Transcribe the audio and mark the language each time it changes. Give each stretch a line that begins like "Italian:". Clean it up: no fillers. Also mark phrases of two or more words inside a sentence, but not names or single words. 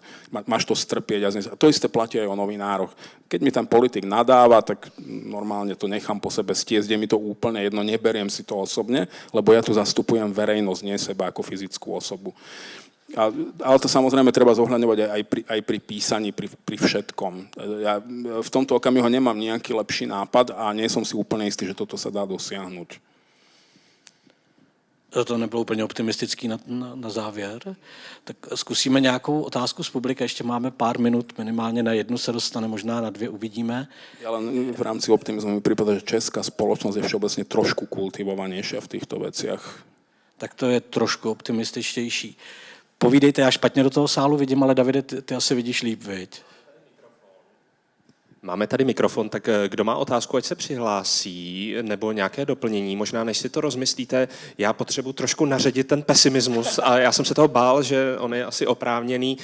Slovak: Máš to strpieť a to isté platí aj o novinároch. Keď mi ten politik nadáva, tak normálne to nechám po sebe stiesť, je mi to úplne jedno, neberiem si to osobne, lebo ja tu zastupujem verejnosť, nie seba ako fyzickú osobu. Ale to samozrejme treba zohľadňovať aj pri písaní, pri všetkom. Ja v tomto okamihu nemám nejaký lepší nápad a nie som si úplne istý, že toto sa dá dosiahnuť.
Czech: To nebylo úplně optimistický na závěr. Tak zkusíme nějakou otázku z publika. Ještě máme pár minut, minimálně na jednu se dostane, možná na dvě uvidíme.
Slovak: Ja len v rámci optimizmu mi prípada, že česká spoločnosť je všeobecne trošku kultivovanejšia v týchto veciach.
Czech: Tak to je trošku optimističtější. Povídejte, já špatně do toho sálu vidím, ale Davide, ty asi vidíš líp, viď? Máme tady mikrofon, tak kdo má otázku, ať se přihlásí, nebo nějaké doplnění. Možná, než si to rozmyslíte, já potřebuji trošku naředit ten pesimismus a já jsem se toho bál, že on je asi oprávněný.